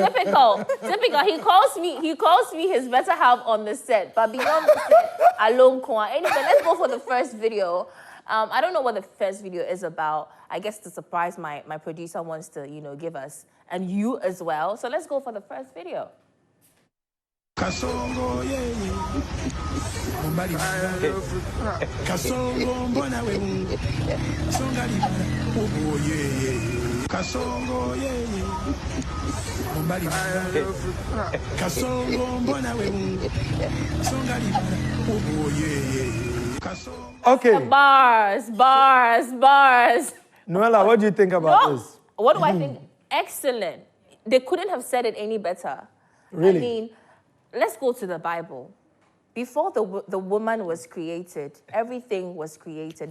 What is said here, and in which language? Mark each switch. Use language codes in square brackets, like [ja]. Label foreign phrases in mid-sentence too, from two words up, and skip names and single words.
[en] He calls me his better half on the set, but beyond the set, alone. Anyway, let's go for the first video. I don't know what the first video is about. I guess the surprise my producer wants to, give us, and you as well. So let's go for the first video. [ln] Kasongo Mbali Kasongo mbona we Songa libala Obo Kasongo Mbali Kasongo mbona we Songa libala Obo [en] Okay. Bars. Noella, what do you think about this? What do I think? Excellent. They couldn't have said it any better. Really? I mean, let's go to the Bible. Before the woman was created, everything was created.